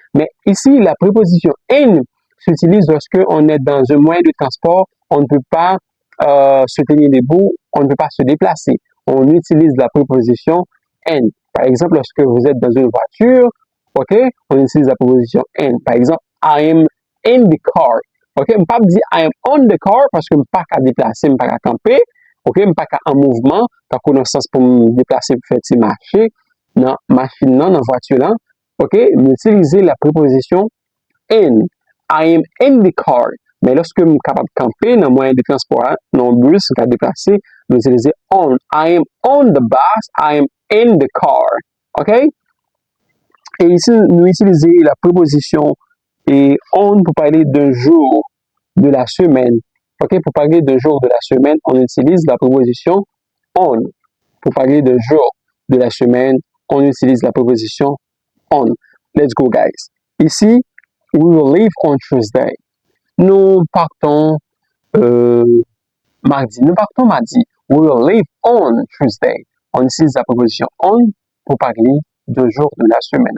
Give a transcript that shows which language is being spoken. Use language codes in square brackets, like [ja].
[fr] Mais ici, la préposition in s'utilise lorsque on est dans un moyen de transport, on ne peut pas se tenir debout, on ne peut pas se déplacer. On utilise la préposition in. Par exemple, lorsque vous êtes dans une voiture, OK, on utilise la préposition in. Par exemple, [en] I am in the car. [fr] OK, je ne peux pas dire [en] I am on the car [fr] parce que je ne peux pas qu'à déplacer, je ne peux pas qu'à camper. OK, je ne peux pas qu'à en mouvement, par connaissance pour me déplacer, pour faire petit marché. Dans la machine, dans la voiture, là. OK, utiliser la préposition in. [en] I am in the car. [fr] Mais lorsque je suis capable de camper dans le moyen de transport, dans le bus, je suis déplacer, je vais utiliser on. [en] I am on the bus. I am in the car. OK? [fr] Et ici, nous utilisons la préposition et on pour parler d'un jour de la semaine. OK? Pour parler d'un jour de la semaine, on utilise la préposition on. Pour parler d'un jour de la semaine, on utilise la préposition on. [en] Let's go, guys. [fr] Ici, [en] we will leave on Tuesday. [fr] Nous partons mardi. Nous partons mardi. [en] We will leave on Tuesday. [fr] On utilise la préposition on pour parler du jour de la semaine.